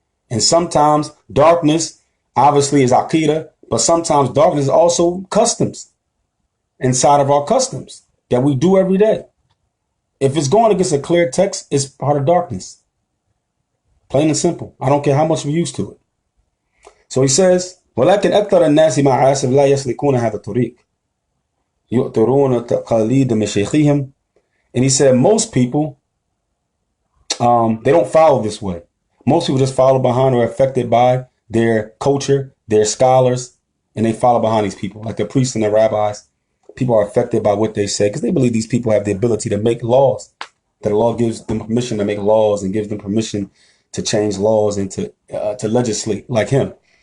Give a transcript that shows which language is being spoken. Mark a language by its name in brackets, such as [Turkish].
[English] And sometimes darkness obviously is Aqidah, but sometimes darkness is also customs inside of our customs that we do every day. If it's going against a clear text, it's part of darkness. Plain and simple. I don't care how much we're used to it. So he says, [Arabic] ولكن أكثر الناس مع عاسف لا يسلكون هذا الطريق يؤثرون تقاليد مشايخهم [English] And he said most people, they don't follow this way. Most people just follow behind or are affected by their culture, their scholars, and they follow behind these people, like the priests and the rabbis. People are affected by what they say because they believe these people have the ability to make laws, that the law gives them permission to make laws and gives them permission to change laws and to legislate like him.